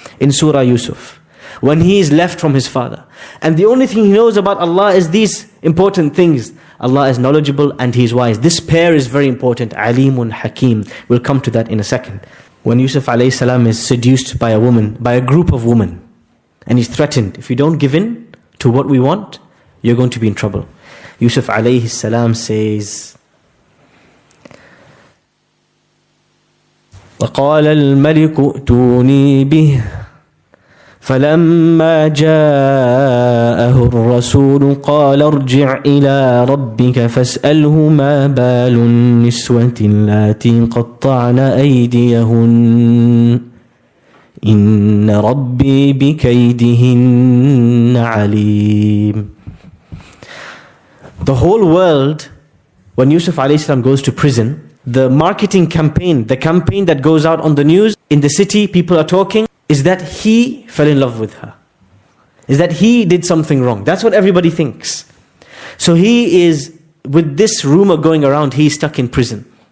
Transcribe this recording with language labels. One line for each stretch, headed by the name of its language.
English: In Surah Yusuf, when he is left from his father. And the only thing he knows about Allah is these important things. Allah is knowledgeable and He is wise. This pair is very important. Alīm and Hakim. We'll come to that in a second. When Yusuf alayhi salam is seduced by a woman, by a group of women, and he's threatened, if you don't give in to what we want, you're going to be in trouble.
Arabic: Yusuf alayhi salam says, وَقَالَ الْمَلِكُ ائْتُونِي بِهِ فلما جاءه الرسول قال ارجع إلى ربك فاسأله ما بال النسوة اللاتي قطعن أيديهن إن ربي بكيدهن عليم.
English: The whole world, when Yusuf alayhi salam goes to prison, the marketing campaign, the campaign that goes out on the news, in the city, people are talking, is that he fell in love with her. Is that he did something wrong. That's what everybody thinks. So he is, with this rumor going around, he's stuck in prison.